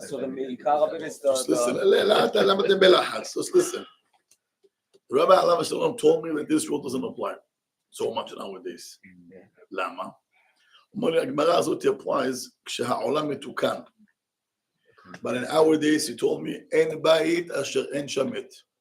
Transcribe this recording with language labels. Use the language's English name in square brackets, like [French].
[English] So the עיקר of it is Just listen. the [Hebrew] למה אתם בלחץ? [English] Just listen. Rabbi Eliezer Papo told me that this rule doesn't apply so much in our days. [Hebrew] למה? הוא אומר לי, הגמרא הזאת applies כשהעולם מתוקן. [English] But in our days, he told me, [Hebrew] אין בית אשר אין שם מת.